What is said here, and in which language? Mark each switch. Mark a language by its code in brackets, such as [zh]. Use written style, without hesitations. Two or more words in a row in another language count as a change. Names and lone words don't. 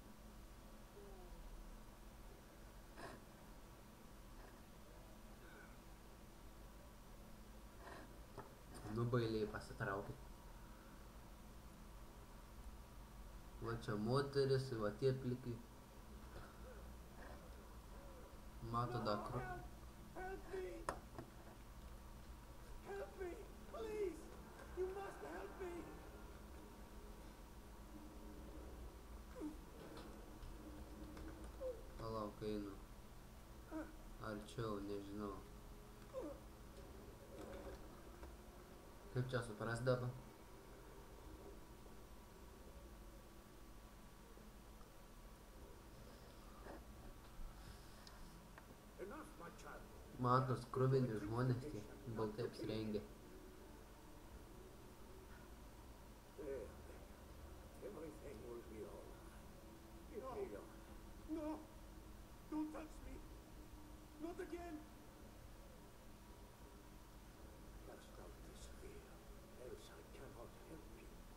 [lt] Nu bailiai pasitraukė. Va čia moteris, va tie plikai. Mato dar [en] Help me! Help me! Please! You must help me! [lt] Palauk, einu. Arčiau, nežinau. Kaip čia supras dabar? Matos kruvini žmonės tie, baltai apsirengę. [en] Everything will be all right. No! Don't touch me! Not again! Just don't disappear, else I cannot help you.